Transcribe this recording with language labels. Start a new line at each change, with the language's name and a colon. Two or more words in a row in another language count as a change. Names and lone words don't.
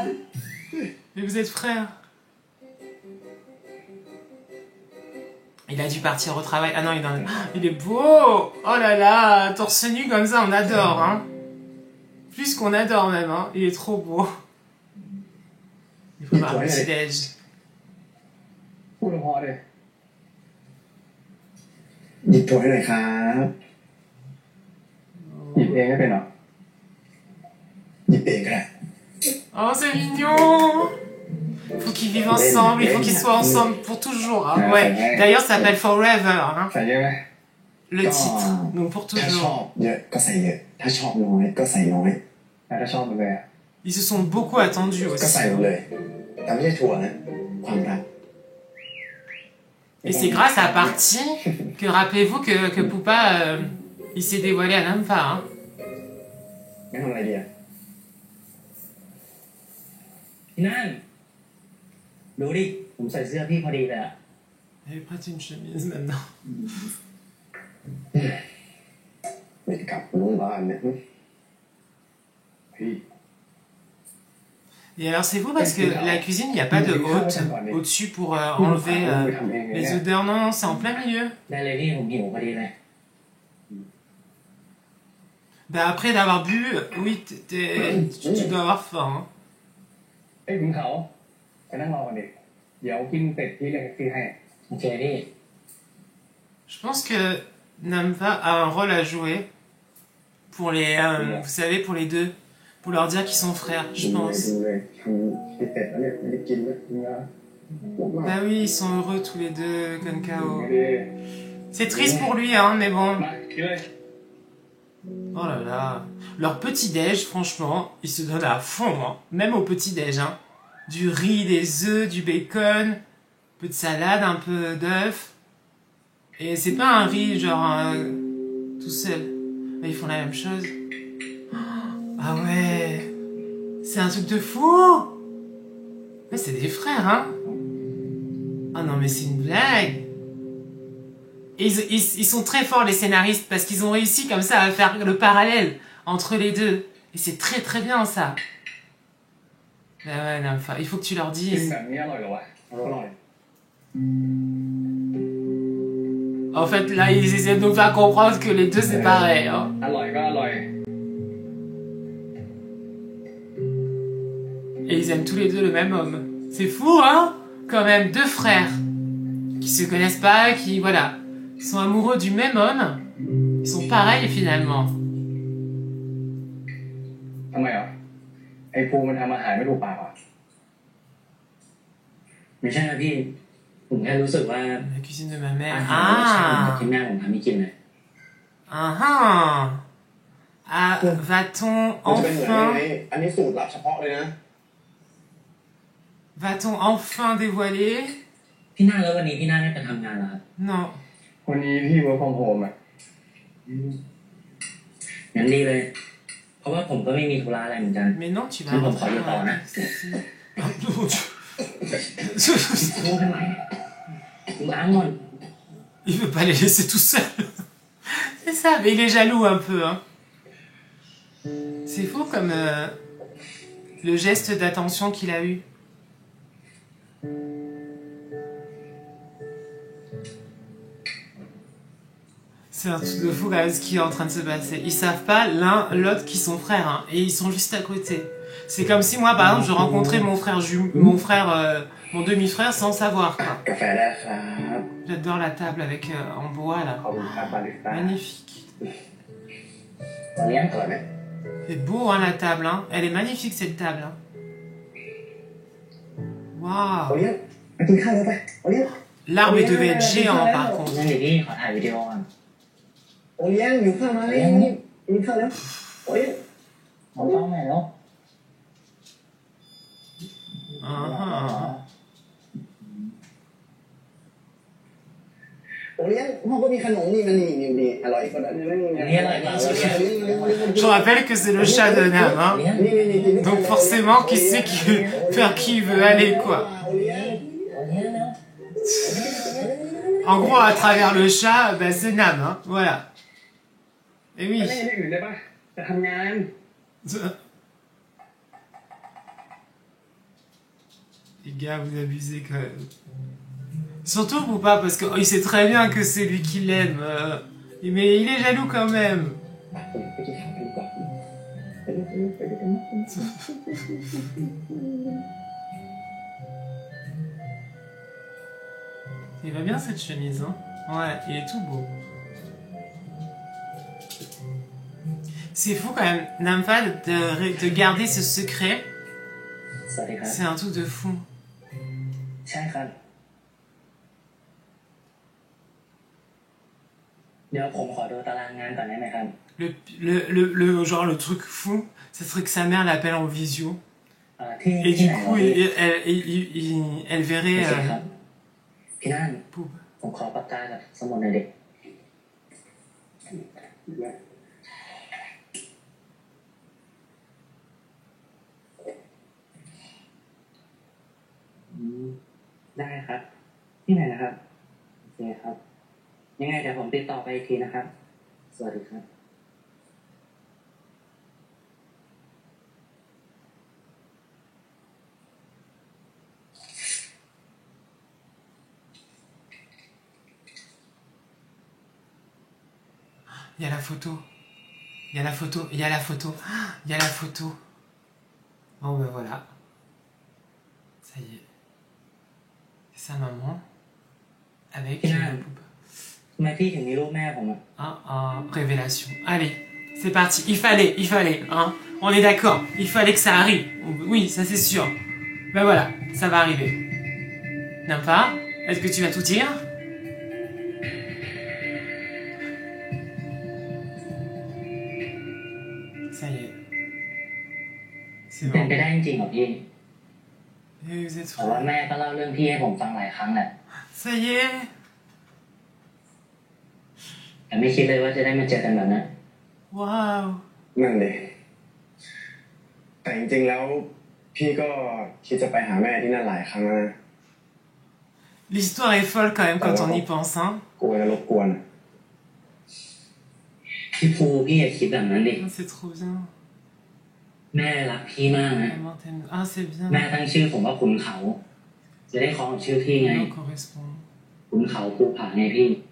French: Mais vous êtes frères. Il a dû partir au travail. Ah non, il est beau. Oh là là, torse nu comme ça, on adore, hein. Plus qu'on adore même, hein. Il est trop beau. Il faut avoir un petit déj.
Thai: พูดพอเลยหยิบถั่วให้หน่อยครับหยิบเองไม่เป็นหรอหยิบเองก็ได้
French: Oh, c'est mignon. Il faut qu'ils vivent ensemble, il faut qu'ils soient ensemble pour toujours, hein. Ouais. D'ailleurs, ça s'appelle Forever, hein.
Thai: ใส่เยอะไหม
French: Le titre. Donc pour
Thai: ถ้าชอบ
French: toujours.
Thai: เยอะก็ใส่เยอะถ้าชอบน้อยก็ใส่น้อยถ้าชอบมันเลย
French: Ils se sont beaucoup attendus
Thai: ก็
French: aussi.
Thai: ใส่หมดเลยแต่ไม่ใช่ถั่วนะความรัก
French: Et c'est grâce à Party que, rappelez-vous, que Poupa, il s'est dévoilé à Nampha, hein.
Thai: ไม่ทำอะไรดีอ่ะ นั่นดูดิผมใส่เสื้อพี่พอดีเลยอะ
French: Elle prête une chemise maintenant.
Thai: ไม่กลับโรงพยาบาลเนี่ยพี่
French: Et alors c'est vous parce que la cuisine, il n'y a pas de haute au-dessus pour enlever les odeurs. Non, non, c'est en plein milieu.
Thai: ได้เลยพี่ผมหิวพอดีเลย
French: Bah après d'avoir bu, oui, tu dois avoir faim, hein.
Thai: เอ้ยคุณเขาไปนั่งรอกันดิเดี๋ยวกินเสร็จพี่เรียกแท็กซี่ให้ โอเคพี่
French: Je pense que Nampha a un rôle à jouer pour les, vous savez, pour les deux, pour leur dire qu'ils sont frères, je pense.
Thai: ดูเลยทำเสร็จแล้วเนี่ยไม่ได้กินแล้วนะ
French: Bah oui, ils sont heureux tous les deux, Konkao.
Thai: ไม่ได้
French: C'est triste pour lui, hein, mais bon.
Thai: มากินเลย
French: Oh là là. Leur petit-déj, franchement, ils se donnent à fond, hein. Même au petit-déj, hein. Du riz, des œufs, du bacon, un peu de salade, un peu d'œuf. Et c'est pas un riz genre tout seul. Mais ils font la même chose. Ah ouais. C'est un truc de fou. Mais c'est des frères, hein. Ah non, mais c'est une blague. Ils sont très forts les scénaristes parce qu'ils ont réussi comme ça à faire le parallèle entre les deux. Et c'est très très bien ça. Ben ouais, non, enfin, il faut que tu leur
Thai: กิน
French: dises.
Thai: แบบนี้อร่อยเหรอวะอร่อย
French: En fait, là, ils essaient de nous faire comprendre que les deux c'est pareil. Hein.
Thai: อร่อยก็อร่อย
French: Et ils aiment tous les deux le même homme. C'est fou, hein? Quand même, deux frères qui se connaissent pas, qui, voilà, sont amoureux du même homme. Ils sont pareils finalement.
Thai: ทำไมอ่ะไอ้ภูมันทำอาหารไม่ถูกปากอ่ะ ไม่ใช่นะพี่ผมแค่รู้สึกว่า
French: La cuisine de ma
Thai: อา
French: mère.
Thai: หารรสชาติแบบ Ah! ที่แม่ผมทำให้กินเลย
French: Ah ah! Ah, va-t-on
Thai: มันจะเป็นเหมือนยัง
French: enfin...
Thai: ไงอันนี้สูตรลับเฉพาะเลยนะ
French: Va-t-on enfin dévoiler?
Thai: พี่นาแล้ววันนี้พี่นาได้ไปทำงานแล้วครับ
French: Non.
Thai: วันนี้พี่
English: work from home
Thai: อ่ะ งั้นดีเลย เพราะว่าผมก็ไม่มีธุระอะไรเหมือนกัน
French: Mais non, tu vas Oui, bon, rentrer ça va dans pas, la hein. taxi. Ah, non, tu-
Thai: รู้ทำไมล้างก่อน
French: Il veut pas les laisser tout seuls. C'est ça, mais il est jaloux un peu. Hein. C'est fou comme le geste d'attention qu'il a eu. C'est un truc de fou quand même ce qui est en train de se passer. Ils savent pas l'un l'autre qui sont frères, hein, et ils sont juste à côté. C'est comme si moi, par exemple, je rencontrais mon frère, mon demi-frère sans savoir. Quoi.
Thai: กาแฟได้ครับ
French: J'adore la table avec en bois là.
Thai: ขอบคุณครับบาริสต้า
French: Magnifique.
Thai: เลี้ยง อร่อยไหม
French: C'est beau hein, la table, hein. Elle est magnifique cette table. Hein.
Thai: โอ Waouh. เลี้ยงไปกินข้าวแล้วไปโอเลี้ยง
French: L'arbre il devait être géant par
Thai: นั่
French: contre.
Thai: นเดี๋ยวพี่ขอถ่ายวิดีโอก่อน โอเลี้ยงอยู่ข้าวไหมกินข้าวแล้วโอเลี้ยง มองกล้องหน่อยแล้ว Ah, ah. โอเลี้ยงพ่อก็มีขนมนี่มันนี่อร่อยกว่านั้นนี่
French: Je rappelle que c'est le chat de Nam, hein.
Thai: เลี้ยง
French: Donc forcément, qui sait vers qui il veut aller, quoi.
Thai: โอเลี้ยง เลี้ยงแล้ว
French: En gros, à travers le chat, bah, c'est Nam, hein. Voilà. Et
Thai: ไป
French: oui.
Thai: เล่นที่อื่นได้ปะจะทำงาน
French: Les gars, vous abusez quand même. Surtout vous pas, parce qu'il sait très bien que c'est lui qui l'aime. Mais il est jaloux quand même.
Thai: ไปกินข้าวกันดีกว่าไปด้วยกัน
French: Il va bien cette chemise, hein. Ouais, il est tout beau. C'est fou quand même, Namfa, de garder ce secret.
Thai: สวัสดีครับ
French: C'est un truc de fou.
Thai: ใช่ครับ เดี๋ยวผมขอดูตารางงานก่อนได้ไหมครับ
French: Genre le truc fou, ce serait que sa mère l'appelle en visio.
Thai: ที่
French: Et
Thai: ที่
French: du
Thai: ไหนวะ
French: coup,
Thai: พี่
French: elle
Thai: โอ
French: verrait
Thai: เคครับ พี่นั่น
French: Poub.
Thai: ผมขอปากกากับสมุดหน่อยดิได้ครับ ที่ไหนนะครับโอเคครับ ยังไงเดี๋ยวผมติดต่อไปอีกทีนะครับ สวัสดีครับ
French: Il y a la photo. Il y a la photo. Il y a la photo. Ah, il y a la photo. Bon ben voilà. Ça y est. C'est sa maman. Avec Poub.
Thai: ทำไมพี่ถึงมีรูปแม่ผมอ่ะ
French: Révélation. Allez, c'est parti. Il fallait, hein. On est d'accord. Il fallait que ça arrive. Oui, ça c'est sûr. Ben voilà, ça va arriver. Nympha, est-ce que tu vas tout dire? Ça y est. C'est
Thai: เป็น
French: bon.
Thai: ไปได้จริงๆเหรอพี่
French: Et vous êtes
Thai: แต่ว่า
French: frères.
Thai: แม่ก็เล่าเรื่องพี่ให้ผมฟังหลายครั้งแหละ
French: Ça y est.
Thai: แต่ไม่คิดเลยว่าจะได้มาเจอกันแบบนั้น Waouh. นั่นเลยแต่จริงๆแล้วพี่ก็คิดจะไปหาแม่ที่นั่นหลายครั้งแล้วนะ
French: L'histoire est folle quand même quand on y pense, hein.
Thai: กลัวจะรบกวน พี่ภูพี่อย่าคิดแบบนั้นดิ
French: Ah, c'est trop bien.
Thai: แม่รักพี่มากนะ
French: Maman t'aime. Ah, c'est bien.
Thai: แม่ตั้งชื่อผมว่าขุนเขา จะได้คล้องกับชื่อพี่ไง
French: Non, correspond.
Thai: ขุนเขาภูผาไงพี่